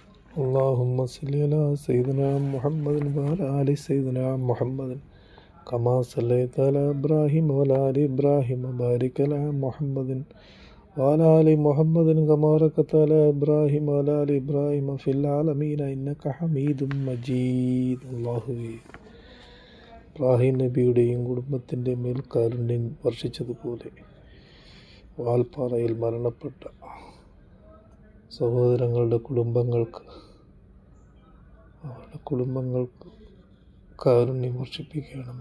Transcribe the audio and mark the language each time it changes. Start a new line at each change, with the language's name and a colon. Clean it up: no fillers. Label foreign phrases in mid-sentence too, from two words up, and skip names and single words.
Arabic: اللهم صل على سيدنا محمد وعلى آل سيدنا محمد كما صليت على إبراهيم وعلى آل إبراهيم وبارك على محمد وعلى آل محمد كما باركت على إبراهيم وعلى آل إبراهيم في العالمين إنك حميد مجيد.
Malayalam: അല്ലാഹുവേ, ഇബ്രാഹിം നബിയുടെയും കുടുംബത്തിൻ്റെ മേൽ കാരുണ്യം വർഷിച്ചതുപോലെ വാൽപ്പാറയിൽ മരണപ്പെട്ട സഹോദരങ്ങളുടെ കുടുംബങ്ങൾക്ക് കാരുണ്യം വർഷിപ്പിക്കണമേ.